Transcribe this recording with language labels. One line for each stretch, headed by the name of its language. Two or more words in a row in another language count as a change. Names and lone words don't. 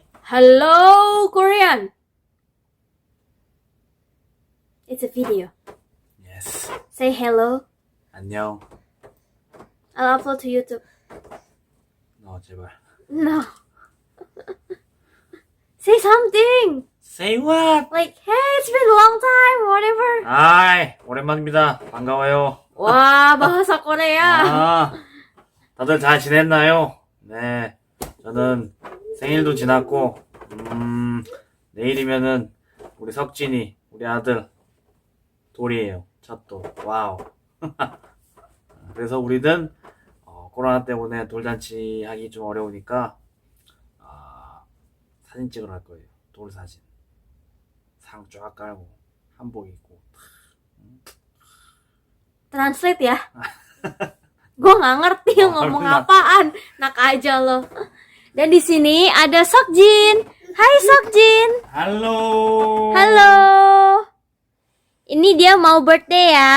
English: Hello, Korean. It's a video. Yes. Say hello.
Korean: 안녕.
English: I'll upload to YouTube.
Korean: 제발.
English: No. Say something. Say what? Like, hey, it's been a long time, whatever.
Korean: 아이, 오랜만입니다. 반가워요.
Indonesian: 와, bahasa Korea.
Korean: 다들 잘 지냈나요? 네. 저는 생일도 지났고, 내일이면은 우리 석진이, 우리 아들, 돌이에요. 첫 돌. 와우. 그래서 우리는 코로나 때문에 돌잔치 하기 좀 어려우니까 사진 찍으러 갈 거예요. 돌 사진. 상 쫙 깔고 한복 입고.
Indonesian: Translate ya. Gue nggak ngerti ngomong apaan. Nak aja lo. Dan di sini ada Sokjin. Hai Sokjin. Halo. Halo. Ini dia mau birthday ya.